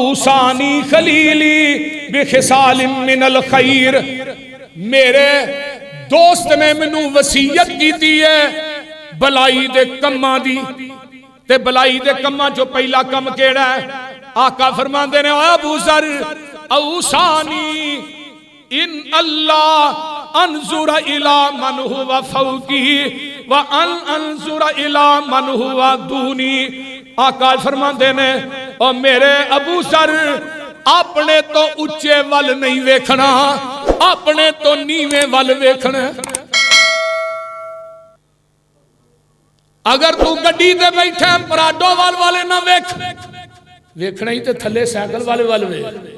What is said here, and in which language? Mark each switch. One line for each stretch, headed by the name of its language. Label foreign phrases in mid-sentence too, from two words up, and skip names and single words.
Arabic: أوصاني خليلي بخصال من الخير,
Punjabi: میرے دوست نے مینوں وصیت کی ہے بھلائی دے کماں دی. تے بھلائی دے کماں چوں پہلا کم کیہڑا ہے? آقا فرماندے نے
Arabic: أبو ذر أوصاني إن الله أنظر إلى من هو فوقي وأنظر إلى من هو دوني.
Punjabi: آقا فرماندے نے او میرے ابو ذر اپنے توں اچے ول نہیں ویکھنا، اپنے توں نیویں ول ویکھنا. اگر توں گڈی تے بیٹھا پراڈو وال والے نہ ویکھ، ویکھنا ہی تو تھلے سائیکل والے وال ویکھ.